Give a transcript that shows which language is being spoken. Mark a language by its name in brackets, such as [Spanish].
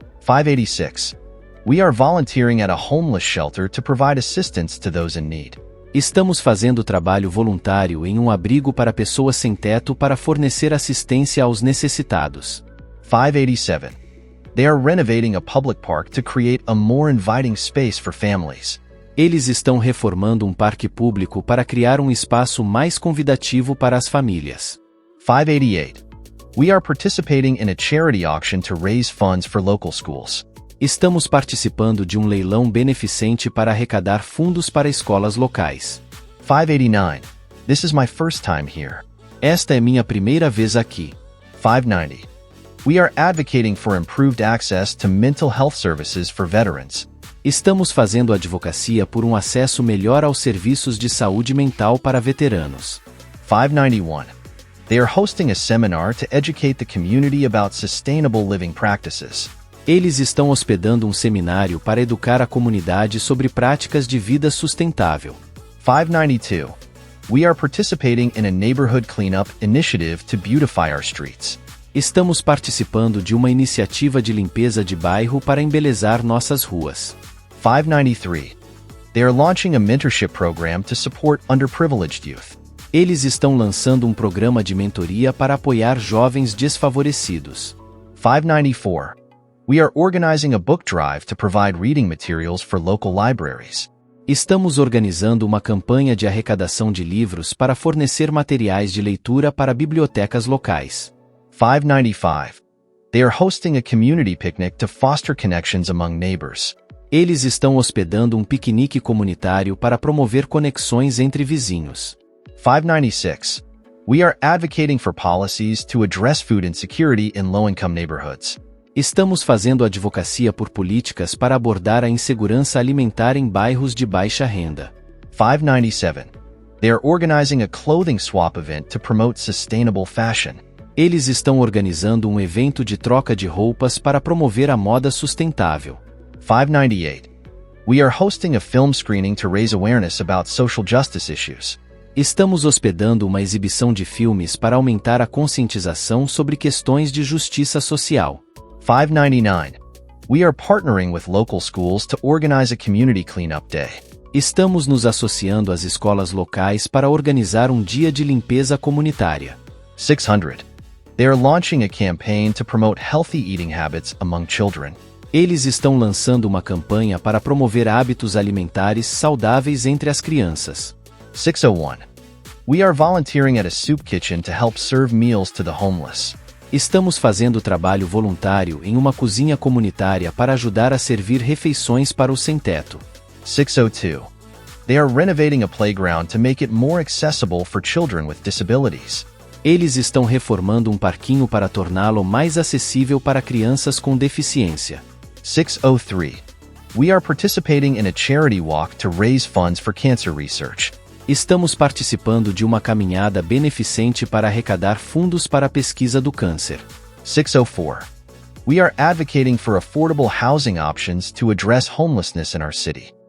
[English] 586. We are volunteering at a homeless shelter to provide assistance to those in need. [Portuguese] Estamos fazendo trabalho voluntário em um abrigo para pessoas sem teto para fornecer assistência aos necessitados. [English] 587. They are renovating a public park to create a more inviting space for families. [Portuguese] Eles estão reformando um parque público para criar um espaço mais convidativo para as famílias. [English] 588. We are participating in a charity auction to raise funds for local schools. [Portuguese] Estamos participando de um leilão beneficente para arrecadar fundos para escolas locais. [English] 589. This is my first time here. [Portuguese] Esta é minha primeira vez aqui. [English] 590. We are advocating for improved access to mental health services for veterans. [Portuguese] Estamos fazendo advocacia por um acesso melhor aos serviços de saúde mental para veteranos. [English] 591. They are hosting a seminar to educate the community about sustainable living practices. [Portuguese] Eles estão hospedando um seminário para educar a comunidade sobre práticas de vida sustentável. [English] 592. We are participating in a neighborhood cleanup initiative to beautify our streets. [Portuguese] Estamos participando de uma iniciativa de limpeza de bairro para embelezar nossas ruas. [English] 593. They are launching a mentorship program to support underprivileged youth. [Portuguese] Eles estão lançando um programa de mentoria para apoiar jovens desfavorecidos. [English] 594. We are organizing a book drive to provide reading materials for local libraries. [Portuguese] Estamos organizando uma campanha de arrecadação de livros para fornecer materiais de leitura para bibliotecas locais. [English] 595. They are hosting a community picnic to foster connections among neighbors. [Portuguese] Eles estão hospedando um piquenique comunitário para promover conexões entre vizinhos. [English] 596. We are advocating for policies to address food insecurity in low-income neighborhoods. [Portuguese] Estamos fazendo advocacia por políticas para abordar a insegurança alimentar em bairros de baixa renda. [English] 597. They are organizing a clothing swap event to promote sustainable fashion. [Portuguese] Eles estão organizando um evento de troca de roupas para promover a moda sustentável. [English] 598. We are hosting a film screening to raise awareness about social justice issues. [Portuguese] Estamos hospedando uma exibição de filmes para aumentar a conscientização sobre questões de justiça social. [English] 599. We are partnering with local schools to organize a community cleanup day. [Portuguese] Estamos nos associando às escolas locais para organizar um dia de limpeza comunitária. [English] 600. They are launching a campaign to promote healthy eating habits among children. [Portuguese] Eles estão lançando uma campanha para promover hábitos alimentares saudáveis entre as crianças. [English] 601. We are volunteering at a soup kitchen to help serve meals to the homeless. [Portuguese] Estamos fazendo trabalho voluntário em uma cozinha comunitária para ajudar a servir refeições para os sem-teto. [English] 602. They are renovating a playground to make it more accessible for children with disabilities. [Portuguese] Eles estão reformando um parquinho para torná-lo mais acessível para crianças com deficiência. [English] 603. We are participating in a charity walk to raise funds for cancer research. [Portuguese] Estamos participando de uma caminhada beneficente para arrecadar fundos para a pesquisa do câncer. [English] 604. We are advocating for affordable housing options to address homelessness in our city.